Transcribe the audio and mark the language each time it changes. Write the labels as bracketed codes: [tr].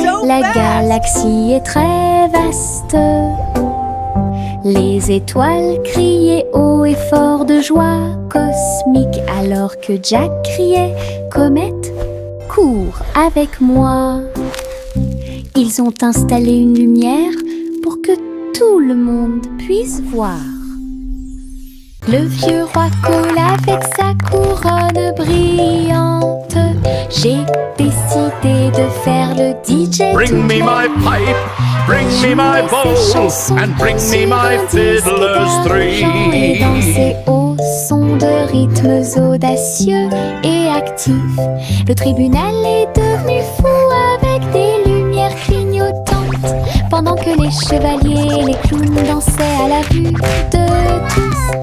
[fr] La galaxie est très vaste. Les étoiles criaient haut et fort de joie cosmique, alors que Jack criait « Comète, cours avec moi !» Ils ont installé une lumière pour que tout le monde puisse voir. Le vieux roi coule avec sa couronne brillante. J'ai décidé de faire le DJ. [en] Bring me my pipe, bring me my bowl, and bring me my fiddlers three. [fr] Et danser au son de rythmes audacieux et actifs. Le tribunal est devenu fou avec des lumières clignotantes, pendant que les chevaliers et les clowns dansaient à la vue de tous.